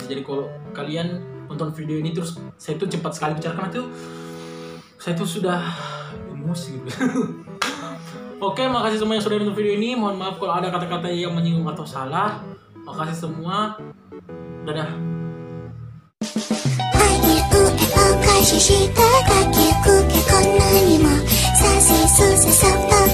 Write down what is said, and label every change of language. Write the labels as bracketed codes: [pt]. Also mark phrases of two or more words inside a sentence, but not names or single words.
[id] Jadi kalau kalian nonton video ini terus saya tuh cepat sekali bicara karena tuh saya tuh sudah emosi gitu. Oke, makasih semua yang sudah nonton video ini. Mohon maaf kalau ada kata-kata yang menyinggung atau salah. Makasih semua. Dadah. 開始したかきくけこんなにもさしすせそ